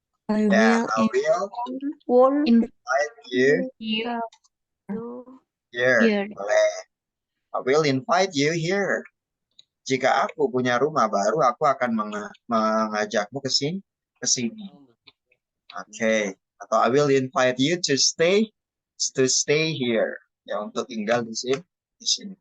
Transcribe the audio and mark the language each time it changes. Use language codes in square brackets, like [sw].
[en] I [id] Ya, [en] I will invite you You here. here. [id] Boleh. [en] I will invite you here. [id] Jika aku punya rumah baru, aku akan mengajakmu ke sini. Oke. Atau [en] I will invite you to stay here. [id] Ya, untuk tinggal di sini.